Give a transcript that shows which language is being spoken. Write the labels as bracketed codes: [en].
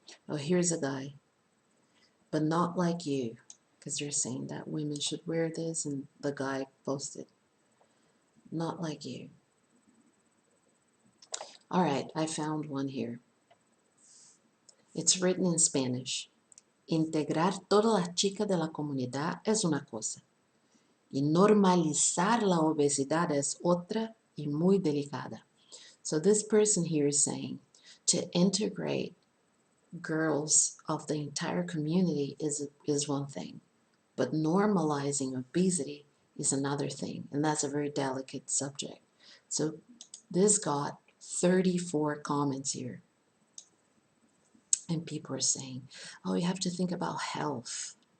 [en] Oh, here's a guy, but not like you, because they're saying that women should wear this, and the guy posted, not like you. All right, I found one here. It's written in Spanish. [es] Integrar todas las chicas de la comunidad es una cosa, y normalizar la obesidad es otra y muy delicada. [en] So this person here is saying to integrate girls of the entire community is one thing, but normalizing obesity is another thing, and that's a very delicate subject. So this got 34 comments here, and people are saying, oh, you have to think about health.